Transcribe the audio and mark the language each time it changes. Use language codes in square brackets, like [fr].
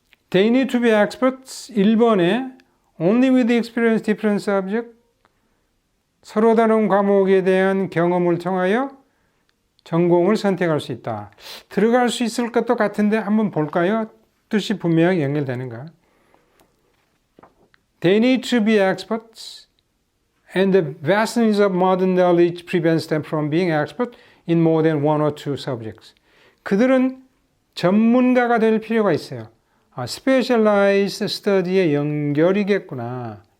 [en] They need to be experts. [ko] 1번에 [en] only with experience different subject, [ko] 서로 다른 과목에 대한 경험을 통하여 전공을 선택할 수 있다. 들어갈 수 있을 것도 같은데 한번 볼까요? 뜻이 분명히 연결되는가? [en] They need to be experts, and the vastness of modern knowledge prevents them from being expert in more than one or two subjects. [ko] 그들은 전문가가 될 필요가 있어요. specialized study의 연결이겠구나.